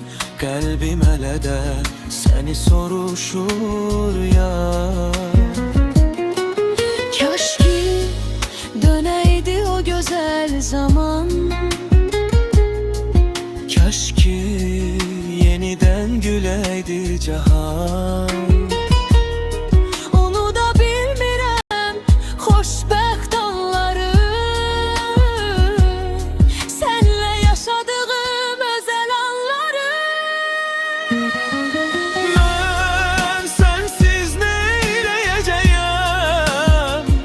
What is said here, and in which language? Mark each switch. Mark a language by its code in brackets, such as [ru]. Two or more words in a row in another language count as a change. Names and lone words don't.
[az] Kalbim hele de seni soruşur ya. Kaş ki döneydi o güzel zaman. Kaş ki yeniden güleydi cahan. Onu da bilmirəm xoşbəxt anları. Sənlə yaşadığım özəl anları. [tr] Ben sensiz neyleyeceğim?